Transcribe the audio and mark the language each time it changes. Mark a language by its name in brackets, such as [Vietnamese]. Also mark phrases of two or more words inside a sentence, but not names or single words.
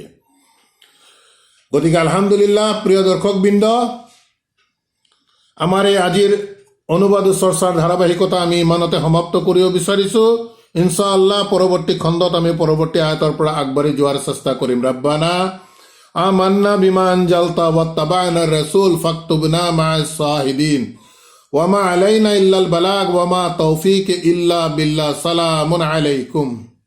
[Assamese] গতিকে আলহামদুলিল্লাহ, প্ৰিয় দৰ্শকবৃন্দ, আমাৰ এই আজিৰ অনুবাদ চৰ্চাৰ ধাৰাবাহিকতা আমি ইমানতে সমাপ্ত কৰিব বিচাৰিছো। ইনশাআল্লাহ পৰৱৰ্তী খণ্ডত আমি পৰৱৰ্তী আয়াতৰ পৰা আগবাঢ়ি যোৱাৰ চেষ্টা কৰিম। [Arabic] ربنا آمنا بما أنزلت واتبعنا الرسول فاكتبنا مع الشاهدين وما علينا إلا البلاغ وما توفيق إلا بالله. سلام عليكم.